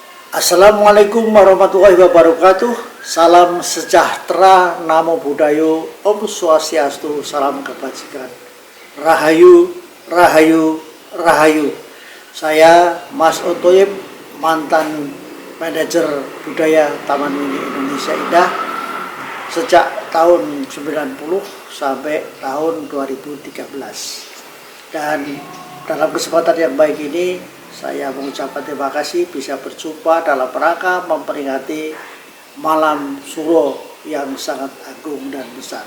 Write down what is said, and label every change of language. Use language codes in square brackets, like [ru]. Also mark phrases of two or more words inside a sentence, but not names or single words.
[ar] Assalamualaikum warahmatullahi wabarakatuh. [id] Salam sejahtera, [pi] namo buddhayo, [ban] om swastiastu, [id] salam kebajikan. [jv] Rahayu, rahayu, rahayu. [id] Saya Mas Otoyib, mantan manajer budaya Taman Mini Indonesia Indah sejak tahun 90 sampai tahun 2013. Dan dalam kesempatan yang baik ini saya mengucapkan terima kasih bisa berjumpa dalam rangka memperingati malam Suro yang sangat agung dan besar.